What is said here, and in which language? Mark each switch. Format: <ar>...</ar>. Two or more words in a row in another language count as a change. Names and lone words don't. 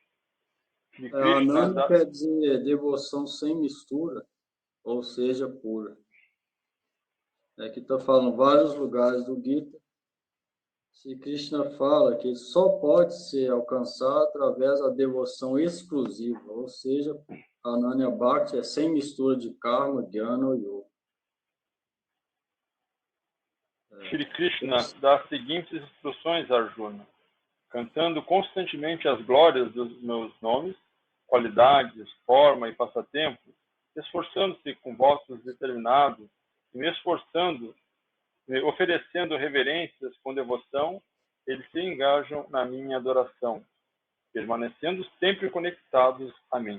<pt>Ananya quer dizer devoção sem mistura, ou seja, pura. Aqui está falando vários lugares do Gita. Shri Krishna fala que só pode ser alcançado através da devoção exclusiva, ou seja, Ananya Bhakti é sem mistura de karma, jnana ou yoga. Shri Krishna dá as seguintes instruções a Arjuna, cantando constantemente as glórias dos meus nomes, qualidades, forma e passatempo, esforçando-se com votos determinados e me esforçando, oferecendo reverências com devoção, eles se engajam na minha adoração, permanecendo sempre conectados a mim.</pt>